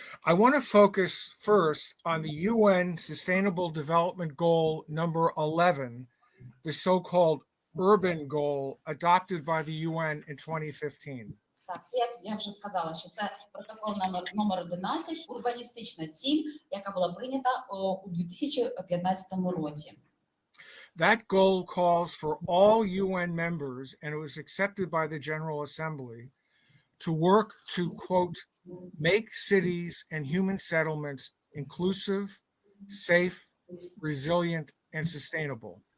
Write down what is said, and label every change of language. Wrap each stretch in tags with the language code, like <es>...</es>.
<en>I want to focus first on the UN Sustainable Development Goal number 11, the so-called urban goal adopted by the UN in 2015.</en> <uk>Так, як я вже сказала, що це протокол номер 11, урбаністична ціль, яка була прийнята у 2015 році.</uk> <en>That goal calls for all UN members, and it was accepted by the General Assembly, to work to, quote, make cities and human settlements inclusive, safe, resilient, and sustainable.</en>